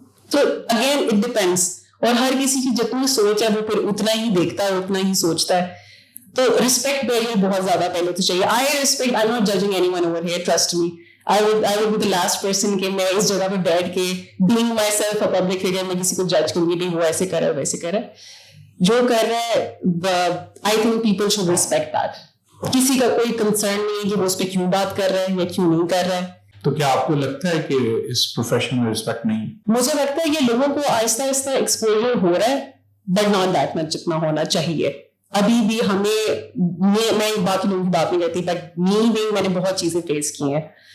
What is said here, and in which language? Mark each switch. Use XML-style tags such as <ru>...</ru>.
<ur>تو</ur> <en>again it depends,</en> <ur>اور ہر کسی کی جتنی سوچ ہے وہ پھر اتنا ہی دیکھتا ہے, اتنا ہی سوچتا ہے. تو رسپیکٹ پہلے بہت زیادہ پہلے تو چاہیے.</ur> <en>I respect, I not judging anyone over here, trust me. I would be the last person</en> <ur>کہ میں اس جگہ پہ بیٹھ کے</ur> <en>being myself a public figure</en> <ur>میں کسی کو جج کروں گی وہ ایسے کر رہا ہے ویسے کر رہا ہے. جو کر رہا ہے</ur> <en>I think people should respect that.</en> <ur>کسی کا کوئی کنسرن نہیں ہے کہ وہ اس پہ کیوں بات کر رہا ہے یا کیوں نہیں کر رہا ہے. تو کیا آپ کو لگتا ہے کہ اس پروفیشن میں رسپیکٹ نہیں؟ مجھے لگتا ہے کہ لوگوں کو آہستہ آہستہ ایکسپوجر ہو رہا ہے</ur> <en>but not that much</en> <ur>جتنا ہونا چاہیے. ابھی بھی ہمیں, میں باقی لوگوں کی بات نہیں کرتی بٹ میں نے بہت چیزیں فیس کی ہیں.</ur>